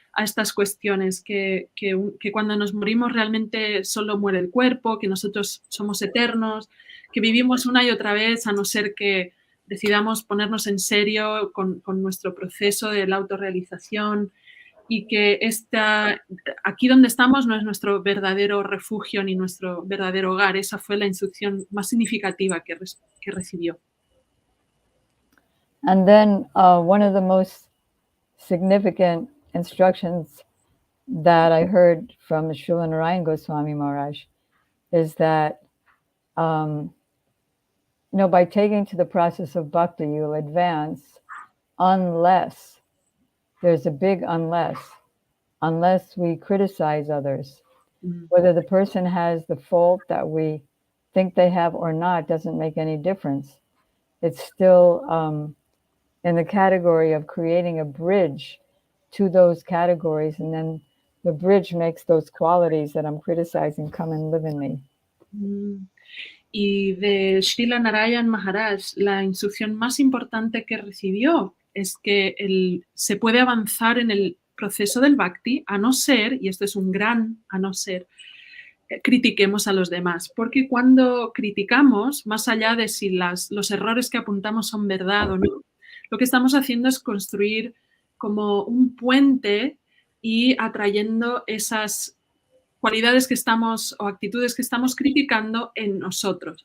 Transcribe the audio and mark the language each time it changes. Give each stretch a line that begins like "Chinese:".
Spanish: a estas cuestiones, que cuando nos morimos realmente solo muere el cuerpo, que nosotros somos eternos, que vivimos una y otra vez, a no ser que decidamos ponernos en serio con nuestro proceso de la autorrealización, y que aquí donde estamos no es nuestro verdadero refugio ni nuestro verdadero hogar. Esa fue la instrucción más significativa que recibió.
English: And then one of the most significant instructions that I heard from Srila Narayana Goswami Maharaj is that, by taking to the process of bhakti, you'll advance unless, there's a big unless we criticize others. Whether the person has the fault that we think they have or not doesn't make any difference. It's still in the category of creating a bridge to those categories, and then the bridge makes those qualities that I'm criticizing come and live in me.
Spanish: Y de Srila Narayana Maharaj, la instrucción más importante que recibió es que se puede avanzar en el proceso del bhakti a no ser, y esto es un gran a no ser, critiquemos a los demás, porque cuando criticamos, más allá de si los errores que apuntamos son verdad o no, lo que estamos haciendo es construir como un puente y atrayendo esas cualidades que estamos o actitudes que estamos criticando en nosotros.